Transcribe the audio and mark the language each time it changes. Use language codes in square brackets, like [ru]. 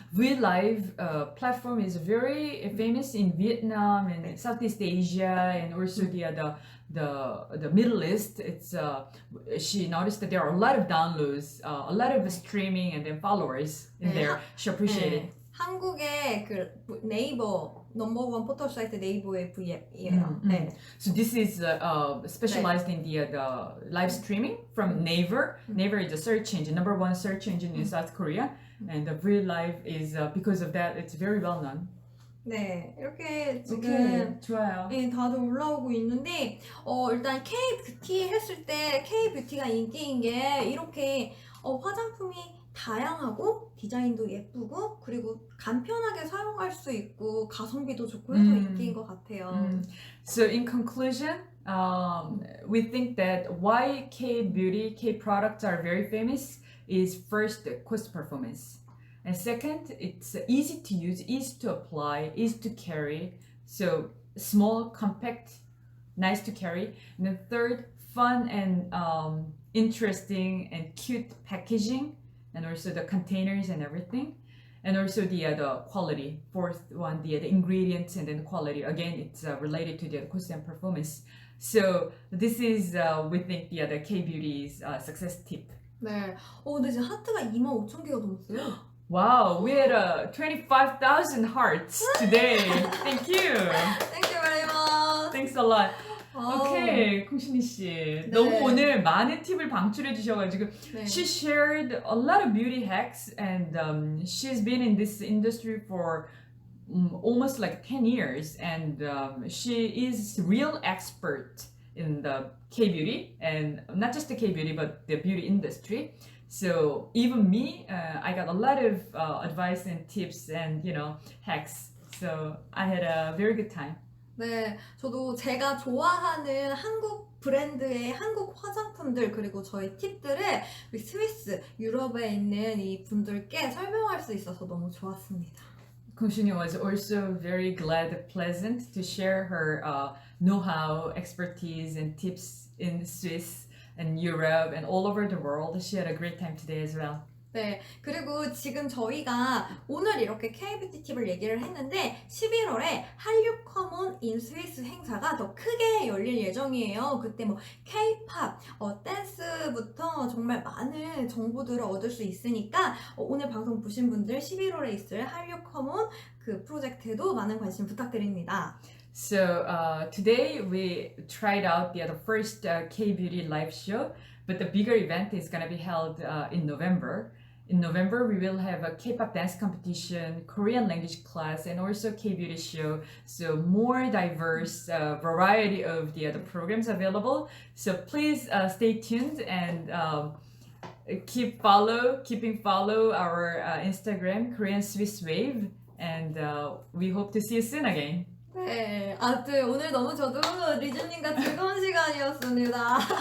[en] V Live platform is very famous in Vietnam and Southeast Asia and also the Middle East. It's she noticed that there are a lot of downloads, a lot of streaming, and then followers in there. She appreciated. [ko] 네. 한국의 그 네이버 넘버원 포털 사이트 네이버의 V앱이에요. 네. [en] So this is specialized in the live streaming from Naver. Naver is a search engine, number one search engine in South Korea, and the V Live is because of that it's very well known. [ko] 네, 이렇게 지금 오케이, 좋아요. 네, 다들 올라오고 있는데 일단 K-뷰티 했을 때 K-뷰티가 인기인 게 이렇게 화장품이 다양하고 디자인도 예쁘고 그리고 간편하게 사용할 수 있고 가성비도 좋고 해서 인기인 것 같아요. [en] So in conclusion, we think that why K-beauty, K-products are very famous is first the cost performance. And second, it's easy to use, easy to apply, easy to carry. So small, compact, nice to carry. And then third, fun and interesting and cute packaging. And also the containers and everything, and also the quality. Fourth one, the ingredients and then quality. Again, it's related to the cost and performance. So this is we think the K-beauty's success tip. 네. 근데 지금 하트가 25,000개가 넘었어요. Wow, we had 25,000 hearts today. Thank you. Thank you very much. Thanks a lot. [ko] 오케이, 콩신희 씨. 너무 오늘 많은 팁을 방출해 주셔가지고 [en] She shared a lot of beauty hacks and she's been in this industry for almost like 10 years and she is real expert in the K-beauty and not just the K-beauty but the beauty industry. So even me, I got a lot of advice and tips and hacks. So I had a very good time. [ko] 네, 저도 제가 좋아하는 한국 브랜드의 한국 화장품들 그리고 저희 팁들을 우리 스위스, 유럽에 있는 이 분들께 설명할 수 있어서 너무 좋았습니다. [en] Kunshini was also very glad, pleasant to share her know-how, expertise, and tips in Swiss and Europe and all over the world. She had a great time today as well. [ko] 네, 그리고 지금 저희가 오늘 이렇게 K-뷰티 팁을 얘기를 했는데 11월에 한류 커먼 인 스위스 행사가 더 크게 열릴 예정이에요. 그때 뭐 K-팝, 댄스부터 정말 많은 정보들을 얻을 수 있으니까 오늘 방송 보신 분들 11월에 있을 한류 커먼 그 프로젝트에도 많은 관심 부탁드립니다. [en] So today we tried out the first K-beauty live show, but the bigger event is going to be held in November. In November, we will have a K-pop dance competition, Korean language class, and also K-beauty show. So more diverse variety of the other programs available. So please stay tuned and keeping follow our Instagram, Korean Swiss Wave, and we hope to see you soon again. [ko] 네, 오늘 너무 저도 리즈님과 즐거운 시간이었습니다.